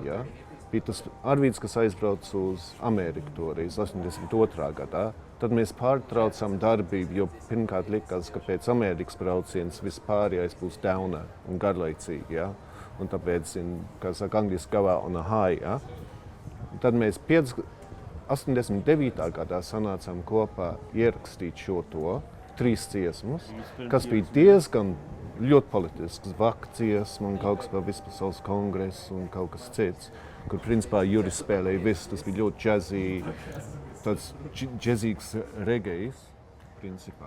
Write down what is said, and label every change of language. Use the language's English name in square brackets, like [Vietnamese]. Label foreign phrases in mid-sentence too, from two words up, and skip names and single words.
[Latvian] Ja? Bija tas arvīds, kas aizbrauca uz Ameriku toreiz, 82. gadā. Tad mēs pārtraucām darbību, jo pirmkārt likās, ka pēc Amerikas braucienas vispārējais būs dauna un garlaicīgi. Ja? Un tāpēc, kā saka angliski, [English] go out on a high. [Latvian] Ja? Tad mēs 89. gadā sanācām kopā ierakstīt šo 3 dziesmas, kas bija diezgan ļoti politisks, vaka dziesma un kaut kas par vispasaules kongresu un kaut kas cits, kur principā Juris spēlēja visu, tas bija ļoti tāds džezīgs regejs, principā.